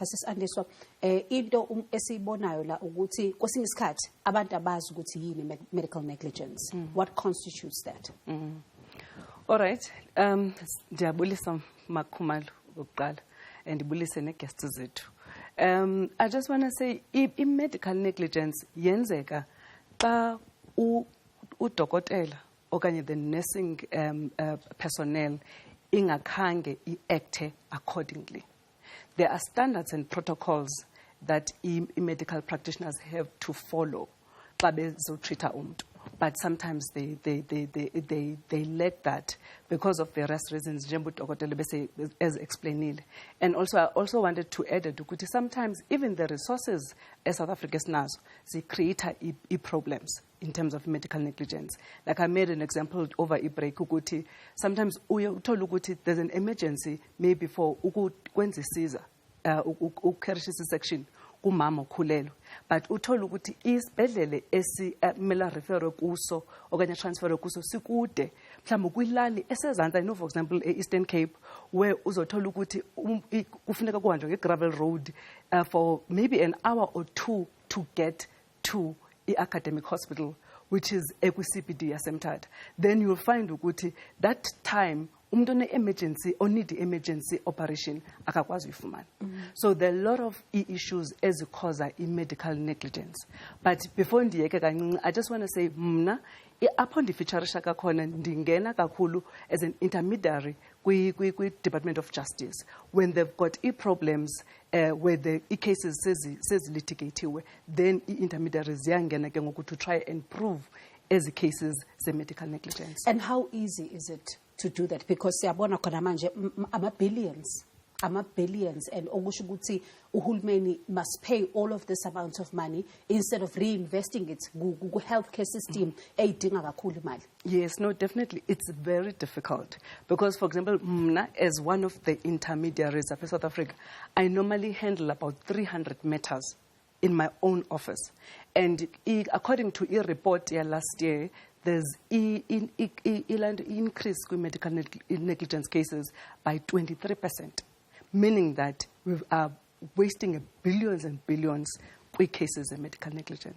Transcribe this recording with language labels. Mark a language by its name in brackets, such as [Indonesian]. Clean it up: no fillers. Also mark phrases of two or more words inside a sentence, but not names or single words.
[Zulu] Sisandiswa into esibonayo la ukuthi kwesinye isikhathi abantu abazi ukuthi yini [English] medical negligence. What constitutes that? All right. [Xhosa] Ndiyabulisa Makhumalo ukuqala and ndibulise neguests zethu. [English] I just want to say medical negligence [Xhosa] yenzeka xa udokotela okanye [English] the nursing personnel [Xhosa] ingakhange iacte [English] accordingly. There are standards and protocols that medical practitioners have to follow [Xhosa] xa bezotreata umuntu. [English] but sometimes they lack that because of various reasons, as explained. And also, I also wanted to add that sometimes even the resources as South Africa's NAS, they create problems in terms of medical negligence. Like I made an example over a break, sometimes there's an emergency, maybe for Caesar, section. [Xhosa] Umama okhulelwe but uthola ukuthi isibhedlele esimela refer kuso okanye transfer kuso sikude mhlawumbe kwilali esezantsi. [English] I know for example Eastern Cape where [Zulu] uzothola ukuthi kufuneka kuhanjwe ngegravel [English] road for maybe an hour or two to get to i-academic hospital, which is [Xhosa] ekwi-CBD yaseMthatha. [English] Then you'll find ukuthi that time umuntu one-emergency or need emergency operation [Zulu] akakwazi uyifumana. [English] So there are a lot of issues cause medical negligence. But before [Xhosa] ndiyeke kancinci, [English] I just want to say [Xhosa] mna apho ndifeaturisha kakhona ndingena kakhulu [English] as an intermediary kwi-Department of Justice when they've got problems where the cases sezilitigatiwe, then intermediaries [Xhosa] ziyangena ke ngoku [English] to try and prove as cases medical negligence. And how easy is it to do that? Because [Zulu] siyabona khona manje amabhilions, [English] and [Zulu] okusho ukuthi uhulumeni [English] must pay all of this amount of money instead of reinvesting it ku healthcare system [Zulu] eyidinga kakhulu imali. [English] Yes, no, definitely. It's very difficult because, for example, mna, as one of the intermediaries of South Africa, I normally handle about 300 matters in my own office. And according to a report here last year, there's an increase in medical negligence cases by 23%, meaning that we are wasting billions and billions with cases of medical negligence.